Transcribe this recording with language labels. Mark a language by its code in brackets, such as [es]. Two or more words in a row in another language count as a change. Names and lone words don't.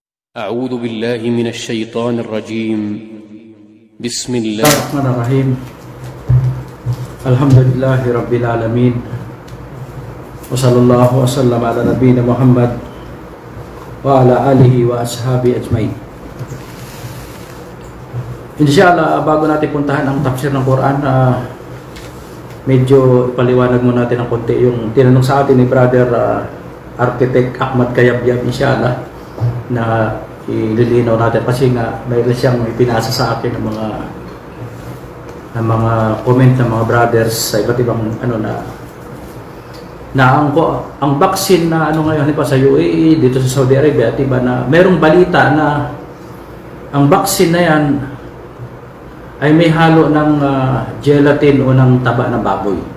[ar] أعوذ بالله من الشيطان الرجيم بسم الله الرحمن الرحيم الحمد لله رب العالمين وصلى الله وسلم على نبينا محمد وعلى آله وأصحابه أجمعين. إن شاء الله, [tl] bago natin puntahan ang tafsir ng Quran, medyo ipaliwanag muna natin ng konti yung tinanong sa atin ni Brother Architect Ahmad Kayabyab, [ar] إن شاء الله, [tl] na ililinaw natin kasi nga mayroon siyang ipinasa sa akin ng mga comment ng mga brothers sa iba't ibang ang vaccine na ngayon pa sa UAE, dito sa Saudi Arabia, diba, na merong balita na ang vaccine na yan ay may halo ng gelatin o ng taba ng baboy.